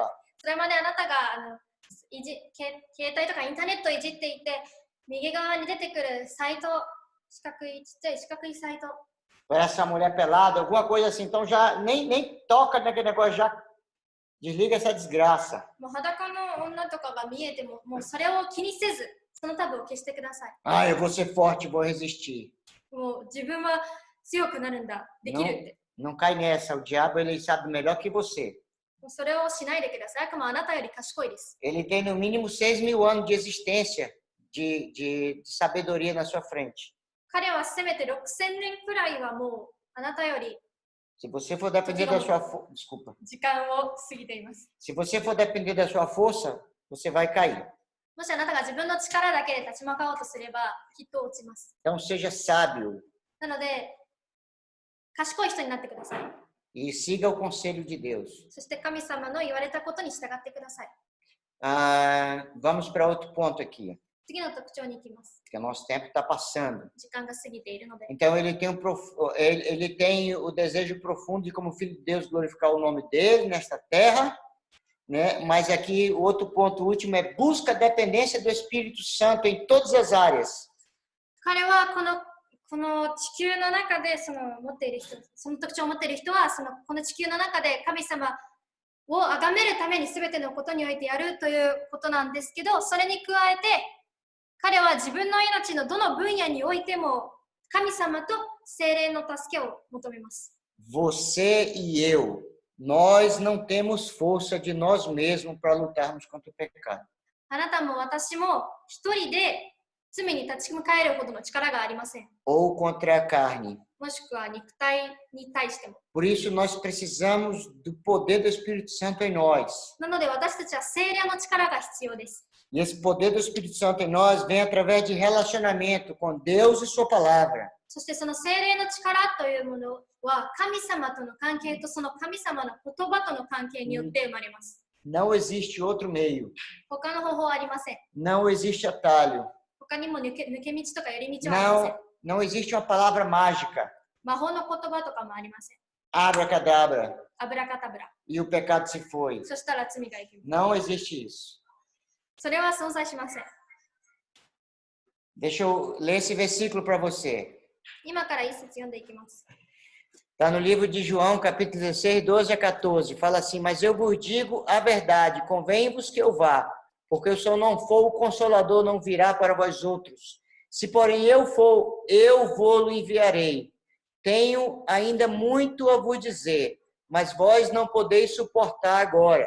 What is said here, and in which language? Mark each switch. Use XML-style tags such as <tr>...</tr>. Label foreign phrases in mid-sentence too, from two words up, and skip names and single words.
<ja>それまであなたが携帯とかインターネットをいじっていて、右側に出てくるサイト、ちっちゃい四角いサイト、</ja> <pt>Essa mulher pelada, alguma coisa assim. Então já nem toca naquele negócio, já desliga essa desgraça.</pt> <ja>もう裸の女とかが見えても、もうそれを気にせず、そのタブを消してください。</ja> <pt>Ah, eu vou ser forte, vou resistir.</pt> <ja>もう自分は強くなるんだ、できるって。</ja> <pt>Não cai nessa. O diabo, ele sabe melhor que você.</pt> <ja>もうそれをしないでください。悪魔はあなたより賢いです。</ja> <pt>Ele tem no mínimo 6.000 anos de existência de sabedoria na sua frente.</pt> <ja>彼はせめて6000年くらいはもうあなたより</ja> <pt>Se você for depender da sua desculpa.</pt> <ja>時間を過ぎています。</ja> <pt>Se você for depender da sua força, você vai cair.</pt> <ja>もしあなたが自分の力だけで立ち向かおうとすれば、きっと落ちます。</ja> <pt>Então seja sábio</pt> <ja>なので、賢い人になってください。</ja> <pt>e siga o conselho de Deus.</pt> <ja>そして神様の言われたことに従ってください。</ja> <pt>Vamos para outro ponto aqui,</pt> <ja>次の特徴に行きます。</ja> <pt>porque o nosso tempo está passando.</pt> <ja>時間が過ぎているので。</ja> <pt>Então ele tem o desejo profundo de, como filho de Deus, glorificar o nome dele nesta terra, né? Mas aqui o outro ponto último é busca a dependência do Espírito Santo em todas as áreas.</pt> <ja>彼はこの地球の中でその特徴を持っている人はこの地球の中で神様を崇めるために全てのことにおいてやるということなんですけど、それに加えて彼は自分の命のどの分野においても神様と聖霊の助けを求めます。</ja> <pt>Você e eu, nós não temos força de nós mesmos para lutarmos contra o pecado.</pt> <ja>あなたも私も一人で罪に立ち向かえるほどの力がありません。</ja> <pt>Ou contra a carne.</pt> <ja>もしくは肉体に対しても。</ja> <pt>Por isso nós precisamos do poder do Espírito Santo em nós.</pt> <ja>なので私たちは聖霊の力が必要です。</ja> <pt>E esse poder do Espírito Santo em nós vem através de relacionamento com Deus e sua palavra.</pt> <ja>そしてその聖霊の力というものは神様との関係とその神様の言葉との関係によって生まれます。</ja> <pt>Não existe outro meio.</pt> <ja>他の方法はありません。</ja> <pt>Não existe atalho.</pt> <ja>他にも抜け道とか寄り道はありません。</ja> <pt>Não existe uma palavra mágica.</pt> <ja>魔法の言葉とかもありません。</ja> <pt>Abracadabra.</pt> <ja>アブラカタブラ。</ja> <pt>E o pecado se foi.</pt> <ja>そしたら罪がいきます。</ja> <pt>Não existe isso.</pt> <ja>それは存在しません。</ja> <pt>Deixa eu ler esse versículo para você.</pt> <ja>今から一節読んでいきます。</ja> <pt>Está no livro de João, capítulo 16, 12 a 14. Fala assim: Mas eu vos digo a verdade, convém-vos que eu vá, porque se eu não for, o Consolador não virá para vós outros. Se, porém, eu for, eu vou-lo enviarei. Tenho ainda muito a vos dizer, mas vós não podeis suportar agora.</pt>